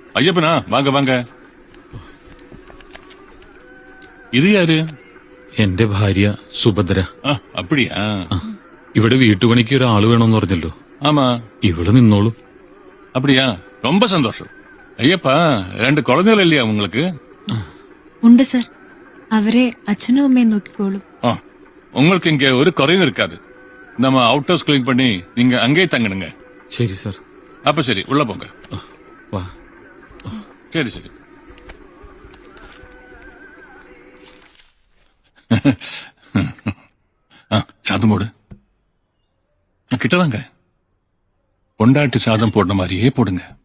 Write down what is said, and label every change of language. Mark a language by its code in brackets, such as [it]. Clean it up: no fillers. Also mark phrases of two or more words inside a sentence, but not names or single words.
[ta] ஐயப்பனா வாங்க வாங்க. [ml] ഇത് യാര്? എന്റെ ഭാര്യ സുഭദ്ര. [ta] அப்படியா? [ml] ഇവിടെ വീട്ടുപണിക്ക് ഒരാള് വേണമെന്ന് പറഞ്ഞല്ലോ. [ta] ஆமா. [ml] ഇവിടെ നിന്നോളൂ. [ta] அப்படியா? ரொம்ப சந்தோஷம். ஐயப்பா, 2 குழந்தைகள் இல்லையா உங்களுக்கு? [ml] ഉണ്ട് സർ. അവരെ അച്ഛനും അമ്മയും നോക്കിക്കോളൂ. [ta] உங்களுக்கு இங்க ஒரு குறையும் இருக்காது. நம்ம [en] out house clean [ta] பண்ணி நீங்க அங்கேயே தங்கணுங்க. [ml] ശരി സർ. [ta] அப்ப சரி, உள்ள போங்க. [ml] വാ. [ta] சரி சரி. சாதம் போடு. கிட்ட வாங்க. பொண்டாட்டி சாதம் போடுற மாதிரியே போடுங்க.